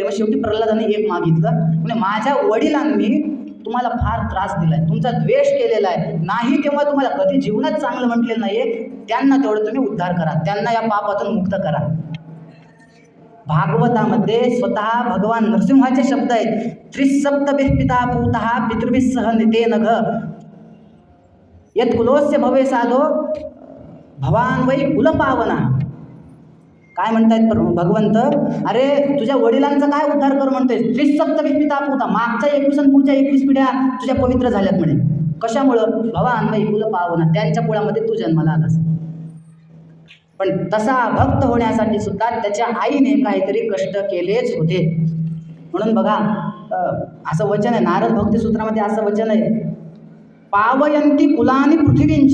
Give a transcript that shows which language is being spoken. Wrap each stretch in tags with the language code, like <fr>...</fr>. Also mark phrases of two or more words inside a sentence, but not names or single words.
<mr>मग शेवटी प्रल्हादाने एक मागितलं, म्हणजे माझ्या वडिलांनी तुम्हाला फार त्रास दिलाय, तुमचा द्वेष केलेला आहे, नाही तेव्हा तुम्हाला कधी जीवनात चांगलं म्हटलेलं नाहीये, त्यांना तेवढं तुम्ही उद्धार करा, त्यांना या पापातून मुक्त करा. भागवतामध्ये स्वतः भगवान नरसिंहाचे शब्द आहेत,</mr> <sa>त्रिसप्तभिः पिता पूतः पितृभिः सह नितेन घ यत् कुलोस्य भवे साधो भवान वै कुलपावना.</sa> <mr>काय म्हणतायत भगवंत, अरे तुझ्या वडिलांचा काय उद्धार कर म्हणतोय,</mr> <sa>त्रिसप्तभिः पिता पूता,</sa> <mr>मागच्या 21 आणि पुढच्या 21 पिढ्या तुझ्या पवित्र झाल्यात म्हणे. कशामुळं,</mr> <sa>भवान वै कुलपावना,</sa> <mr>त्यांच्या कुळामध्ये तू जन्माला आलास. पण तसा भक्त होण्यासाठी सुद्धा त्याच्या आईने काहीतरी कष्ट केलेच होते. म्हणून बघा असं वचन आहे, नारद भक्ती सूत्रामध्ये असं वचन आहे,</mr> <sa>पावयंती कुलानी पृथ्वींच.</sa>